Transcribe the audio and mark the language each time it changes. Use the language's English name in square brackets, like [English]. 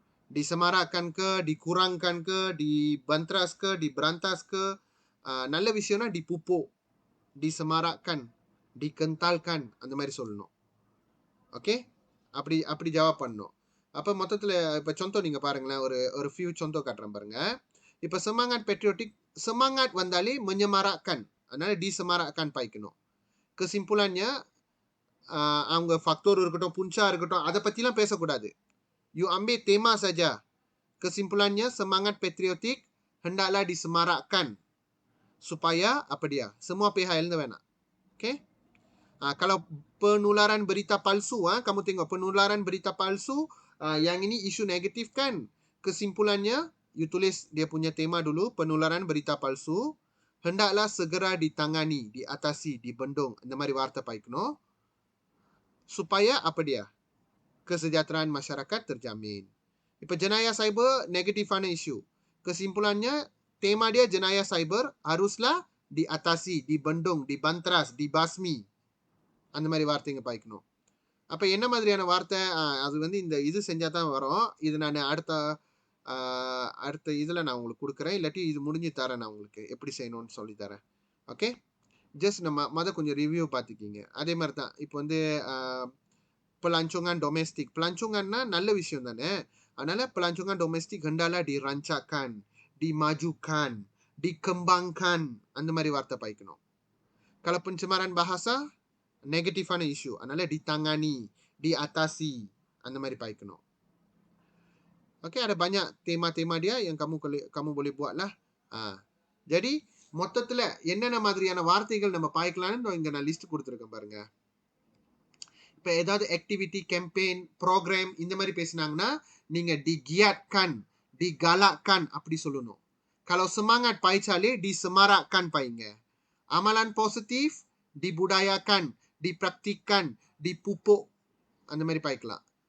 [Malay] Disemarakkan ke, dikurangkan ke, dibantras ke, diberantas ke. [Tamil] நல்ல விஷயம்னா [Malay] dipupuk, disemarakkan, dikentalkan, [Tamil] அந்த மாதிரி சொல்லணும். ஓகே, அப்படி ஜவாப் பண்ணணும். அப்போ மொத்தத்தில் இப்போ contoh நீங்கள் பாருங்களேன், ஒரு few contoh காட்டுறேன் பாருங்க. [Malay] இப்போ semangat patriotik, semangat வந்தாலே menyemarakkan, [Tamil] அதனால [Malay] disemarakkan பாய்க்கணும். [Tamil] Kesimpulannya அவங்க faktor இருக்கட்டும், punca இருக்கட்டும், அதை பற்றிலாம் பேசக்கூடாது. [Malay] You ambil tema saja. Kesimpulannya semangat patriotik hendaklah disemarakkan supaya apa dia? Semua pihak [Tamil] எழுத வேணாம். [English] Okay? [Malay] Kalau penularan berita palsu, kamu tengok penularan berita palsu, yang ini isu negatif kan? Kesimpulannya, you tulis dia punya tema dulu, penularan berita palsu hendaklah segera ditangani, diatasi, dibendung. [Tamil] இந்த மாதிரி வார்த்தை பாய்க்கணும். [Malay] Supaya apa dia? Kesejahteraan masyarakat terjamin. இப்போ jenayah cyber negatifana isu. Kesimpulannya tema dia jenayah cyber haruslah diatasi, dibendung, dibantras, dibasmi. [Tamil] அந்த மாதிரி வார்த்தைங்க பாய்க்கணும். அப்போ என்ன மாதிரியான வார்த்தை, அது வந்து இந்த இது செஞ்சால் தான் வரும். இது நான் அடுத்த இதில் நான் உங்களுக்கு கொடுக்குறேன், இல்லாட்டி இது முடிஞ்சு தரேன், நான் உங்களுக்கு எப்படி செய்யணும்னு சொல்லி தரேன். ஓகே, ஜஸ்ட் நம்ம கொஞ்சம் ரிவ்யூ பார்த்துக்கிங்க. அதே மாதிரி தான் இப்போ வந்து pelancongan domestik. Pelanconganனா நல்ல விஷயம் தானே. [Malay] அதனால pelancongan domestik hendaklah dirancangkan, dimajukan, dikembangkan, [Tamil] அந்த மாதிரி வார்த்தை பாய்க்கணும். [Malay] Kalau pencemaran bahasa negatifana isu, அதனால ditangani, diatasi, [Tamil] அந்த மாதிரி பாய்க்கணும். [Malay] Okey, ada banyak tema-tema dia yang kamu boleh buat lah. [Tamil] Jadi மொத்தத்துல என்னென்ன மாதிரியான வார்த்தைகள் நம்ம பாய்க்கலாம்னு இங்க நான் லிஸ்ட் கொடுத்துருக்கேன் பாருங்க. இப்போ ஏதாவது ஆக்டிவிட்டி, கேம்பெயின், ப்ரோக்ராம் இந்த மாதிரி பேசினாங்கன்னா நீங்க digiatkan, digalakkan அப்படி சொல்லணும். [Malay] Kalau semangat பாய்ச்சாலே disemarakkan பாய்ங்க. Amalan positif dibudayakan, dipraktikkan, dipupuk, [Tamil] அந்த மாதிரி பாய்க்கலாம்.